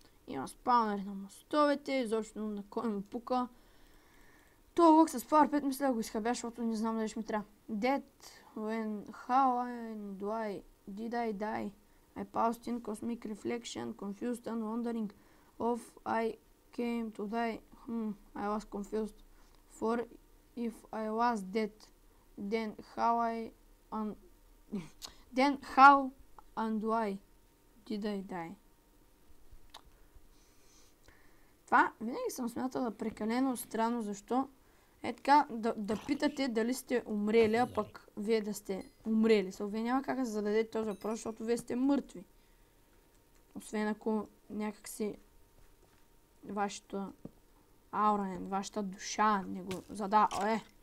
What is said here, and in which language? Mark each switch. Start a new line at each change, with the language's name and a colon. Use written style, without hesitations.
Bulgarian: Има спаунери на мостовете, изобщо на кой му пука. Това лък с Power 5 мисля да го изхабя, защото не знам дали ще ми трябва.
English: Dead, when, how, and why, did I die? I passed in cosmic reflection, confused and wondering of I came to die. I was confused. For if I was dead, then how and why did I die?
Bulgarian: Това винаги съм смятала прекалено странно, защо е така да питате дали сте умрели, а пък вие да сте умрели. Вие няма как да се зададете този въпрос, защото вие сте мъртви. Освен ако някакси вашата аура, вашата душа не го задава.